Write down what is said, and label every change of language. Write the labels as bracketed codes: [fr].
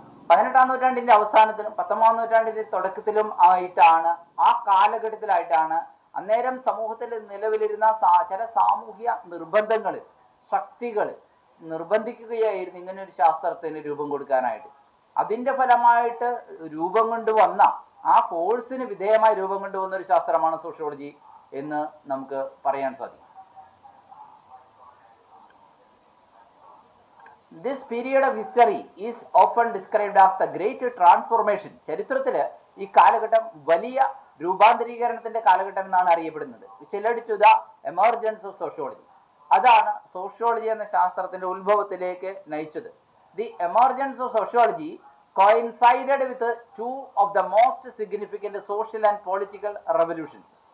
[ml] 18ാം നൂറ്റാണ്ടിന്റെ അവസാനത്തിലും 19ാം നൂറ്റാണ്ടിന്റെ തുടക്കത്തിലും ആയിട്ടാണ്, ആ കാലഘട്ടത്തിലായിട്ടാണ് അന്നേരം സമൂഹത്തിൽ നിലവിലിരുന്ന ചില സാമൂഹ്യ നിർബന്ധങ്ങൾ, ശക്തികൾ നിർബന്ധിക്കുകയായിരുന്നു ഇങ്ങനെ ഒരു ശാസ്ത്രത്തിന് രൂപം കൊടുക്കാനായിട്ട്. അതിന്റെ ഫലമായിട്ട് രൂപം കൊണ്ടുവന്ന, ആ ഫോഴ്സിന് വിധേയമായി രൂപം കൊണ്ടുവന്ന ഒരു ശാസ്ത്രമാണ് സോഷ്യോളജി എന്ന് നമുക്ക് പറയാൻ സാധിക്കും. [en] This period of history is often described as the great transformation. [ml] ചരിത്രത്തില് ഈ കാലഘട്ടം വലിയ രൂപാന്തരീകരണത്തിന്റെ കാലഘട്ടം എന്നാണ് അറിയപ്പെടുന്നത്. [en] which led to the emergence of sociology. [ml] അതാണ് സോഷ്യോളജി എന്ന ശാസ്ത്രത്തിന്റെ ഉത്ഭവത്തിലേക്ക് നയിച്ചത്. [en] The emergence of sociology coincided with two of the most significant social and political revolutions.